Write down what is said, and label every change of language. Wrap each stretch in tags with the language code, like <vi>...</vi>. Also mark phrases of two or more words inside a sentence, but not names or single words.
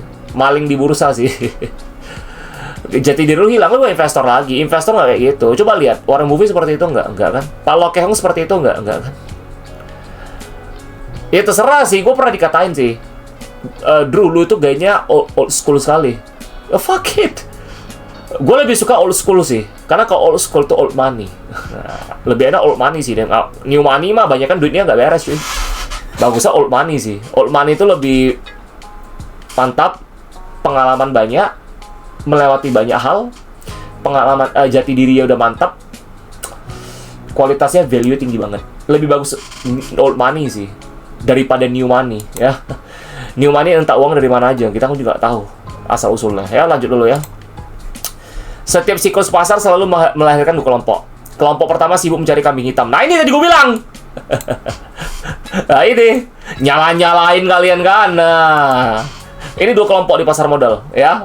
<id>Maling di bursa sih. Jati diri lu hilang, lu bukan investor lagi. Investor nggak kayak gitu. Coba lihat, Warren Buffett seperti itu nggak kan? Pak Lo Kehong seperti itu nggak kan? Ya terserah sih, gue pernah dikatain sih, Drew, lu itu gayanya</id> <en>old school</en> <id>sekali.</id> <en>Fuck it.</en> <id>Gue lebih suka</id> <en>old school</en> <id>sih, karena kalau</id> <en>old school</en> <id>itu</id> <en>old money.</en> <id>Lebih enak</id> <en>old money</en> <id>sih. Dan</id> <en>new money</en> <id>mah banyak kan duitnya nggak beres cuy. Bagusnya</id> <en>old money</en> <id>sih.</id> <en>Old money</en> <id>itu lebih mantap, pengalaman banyak, melewati banyak hal, pengalaman jati dirinya udah mantap, kualitasnya value tinggi banget. Lebih bagus</id> <en>old money</en> <id>sih daripada</id> <en>new money</en> <id>ya.</id> <en>New money</en> <id>entah uang dari mana aja, kita kan juga tahu asal usulnya. Ya lanjut dulu ya. Setiap siklus pasar selalu melahirkan dua kelompok. Kelompok pertama sibuk mencari kambing hitam. Nah ini tadi gue bilang. Nah ini nyala-nyalain kalian kan. Nah ini dua kelompok di pasar modal ya.</id>